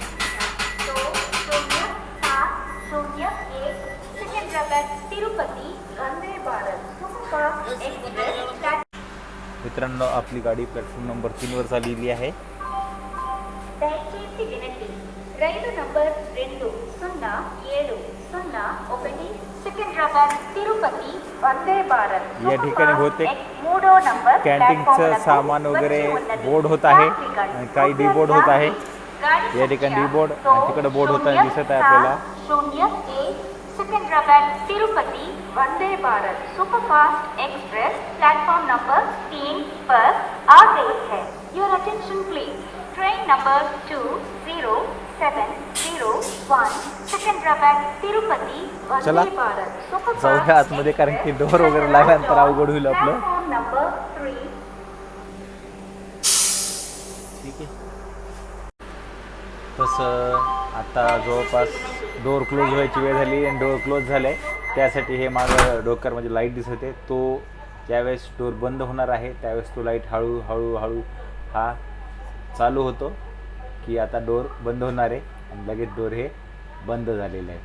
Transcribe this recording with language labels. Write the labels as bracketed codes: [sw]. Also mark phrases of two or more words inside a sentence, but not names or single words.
[mr] मित्रांनो, आपली गाडी [en] platform number [mr] 3 वर झालेली आहे. [te] దయచేసి వినండి, రైలు నంబర్ 207001 సికింద్రాబాద్ తిరుపతి వందే భారత్ [mr] या ठिकाणी बहुतेक [te] మూడో నంబర్ [mr] कॅन्टीनचं सामान वगैरे बोर्ड होत आहे, आणि काही डिबोर्ड होत आहे. या ठिकाणी डिबोर्ड आणि तिकडे बोर्ड होताना दिसत आहे आपल्याला. [hi] 0A सिकंदराबाद तिरुपति वंदे भारत सुपरफास्ट एक्सप्रेस [en] platform number [hi] 3 पर आ गई है. [en] your attention please. train number 20701 सिकंदराबाद तिरुपति [mr] चला, वंदे भारत जाऊया आतमध्ये, कारण की डोअर वगैरे लागल्यानंतर अवघड होईल आपलं. [en] platform number 3. [mr] ठीक आहे. तसं आता जवळपास [en] door close [mr] व्हायची वेळ झाली, आणि [en] door close [mr] झालं आहे. त्यासाठी हे मागं डोक्यावर म्हणजे लाईट दिसत आहे, तो ज्यावेळेस डोअर बंद होणार आहे त्यावेळेस तो लाईट हळूहळू हा चालू होतो, की आता डोअर बंद होणार आहे, आणि लगेच डोअर हे बंद झालेलं आहे.